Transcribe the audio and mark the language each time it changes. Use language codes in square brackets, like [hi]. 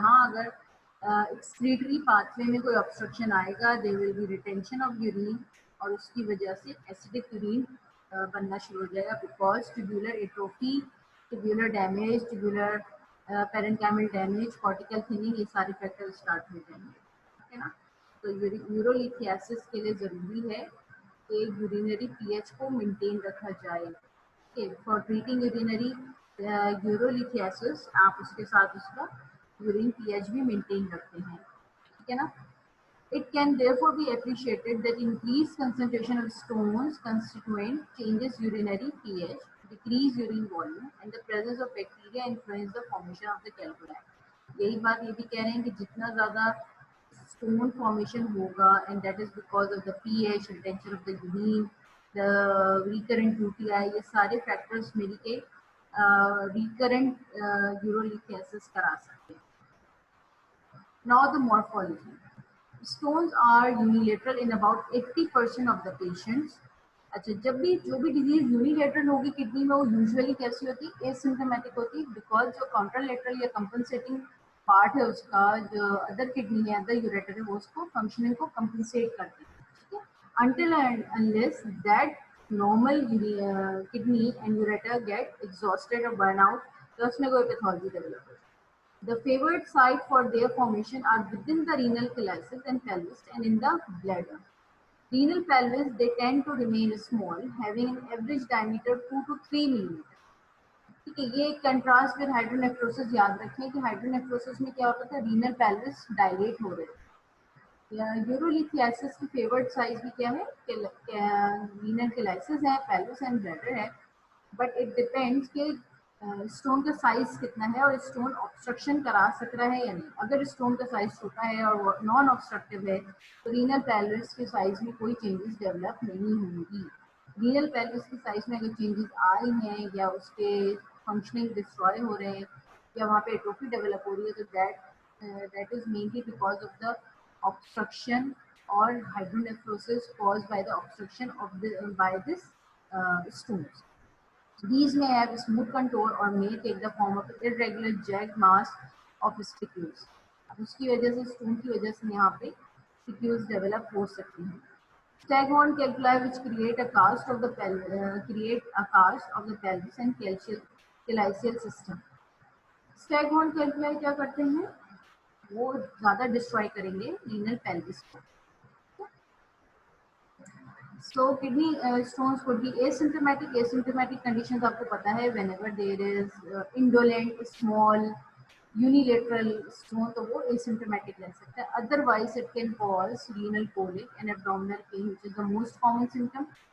[hi] जहाँ अगर excretory pathway में कोई ऑब्स्ट्रक्शन आएगा, [en] there will be retention of urine [hi] और उसकी वजह से एसिडिक यूरिन बनना शुरू हो जाएगा because tubular atrophy, tubular damage, tubular parenchymal damage, cortical thinning, ये सारे फैक्टर स्टार्ट हो जाएंगे, ठीक है ना। तो यूरोलिथियासिस के लिए ज़रूरी है कि यूरिनरी पीएच को मेंटेन रखा जाए। [en] for treating urinary urolithiasis [hi] आप उसके साथ उसका यूरिन पीएच भी मेंटेन रखते हैं, ठीक है ना। [en] It can therefore be appreciated that increased concentration of stones constituent changes urinary pH, decrease urine volume, and the presence of bacteria influence the formation of the calculi. [hi] यही बात ये भी कह रहे हैं कि जितना ज़्यादा stone formation होगा, [en] and that is because of the pH, retention of the urine, the recurrent UTI, [hi] ये सारे factors मिल के recurrent urolithiasis करा सकते हैं। [en] Now the morphology. Stones are unilateral in about 80% of the patients. [hi] अच्छा, जब भी जो भी डिजीज यूनिलेटरल होगी किडनी में, वो यूजुअली कैसी होती है, एसिम्टोमेटिक होती है बिकॉज जो कॉन्ट्रालेटरल या कंपनसेटिंग पार्ट है उसका, जो अदर किडनी है, अदर यूरेटर है, वो उसको फंक्शनिंग को कंपनसेट करती है, ठीक है। [en] until and unless that normal kidney and ureter get exhausted or burn out, [hi] तो उसमें कोई पैथोलॉजी डेवलप होती है। [en] The favored site for their formation are within the renal calyces and pelvis and in the bladder. Renal pelvis, they tend to remain small, having an average diameter 2 to 3 millimeter. [hi] ठीक है, ये एक contrast with hydronephrosis याद रखें कि hydronephrosis में क्या होता था, रीनल पेल्विस डायलेट हो रहे थे। यूरोलिथियासिस की फेवर्ड साइज भी क्या है, रीनल कैलाइसिस है, पेल्विस एंड ब्लैडर है। [en] but it depends [hi] कि स्टोन का साइज कितना है और स्टोन ऑब्स्ट्रक्शन करा सक रहा है या नहीं। अगर स्टोन का साइज छोटा है और नॉन ऑब्स्ट्रक्टिव है तो रीनल पेल्विस के साइज में कोई चेंजेस डेवलप नहीं होंगी। रीनल पेल्विस के साइज में अगर चेंजेस आए हैं या उसके फंक्शनिंग डिस्ट्रॉय हो रहे हैं या वहाँ पे एट्रोफी डेवलप हो रही है तो [en] That is mainly because of the obstruction or hydronephrosis caused by the obstruction of by this stones. These may have smooth contour or may take the form of irregular jagged mass of spicules. [hi] अब उसकी वजह से stone की वजह से यहाँ पे spicules develop हो सकती हैं. [en] Staghorn calculi which create a cast of the pelvis and calycial system. [hi] Staghorn calculi क्या करते हैं? वो ज़्यादा डिस्ट्रॉय करेंगे रीनल पेल्विस को. [en] So kidney stones could be asymptomatic. Asymptomatic conditions [hi] आपको पता है [en] whenever there is indolent, small, unilateral stone [hi] तो वो asymptomatic रह सकता है. [en] Otherwise it can cause renal colic and abdominal pain which is the most common symptom.